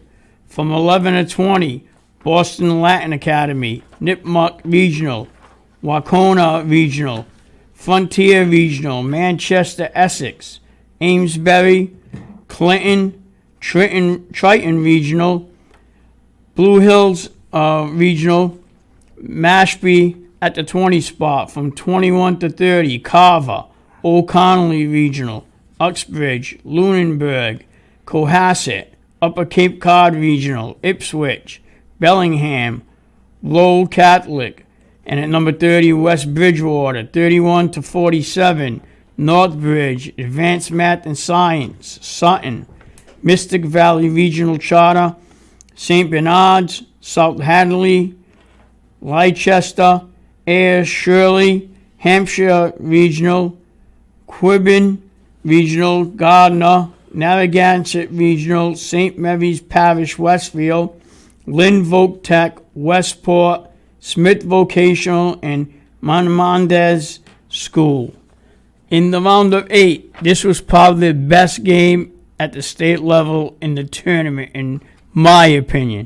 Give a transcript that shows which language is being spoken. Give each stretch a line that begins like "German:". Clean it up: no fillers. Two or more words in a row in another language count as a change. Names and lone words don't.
English: From 11 to 20, Boston Latin Academy, Nipmuc Regional, Wacona Regional, Frontier Regional, Manchester Essex, Amesbury, Clinton, Triton Regional, Blue Hills Regional, Mashpee at the 20 spot. From 21 to 30, Carver, Old Connolly Regional, Uxbridge, Lunenburg, Cohasset, Upper Cape Cod Regional, Ipswich, Bellingham, Lowell Catholic, and at number 30, West Bridgewater. 31 to 47, Northbridge, Advanced Math and Science, Sutton, Mystic Valley Regional Charter, St. Bernard's, South Hadley, Leicester, Ayers, Shirley, Hampshire Regional, Quibbin, Regional, Gardner, Narragansett Regional, St. Mary's Parish, Westfield, Lynn Voc Tech, Westport, Smith Vocational, and Maimonides School. In the round of 8, this was probably the best game at the state level in the tournament, in my opinion.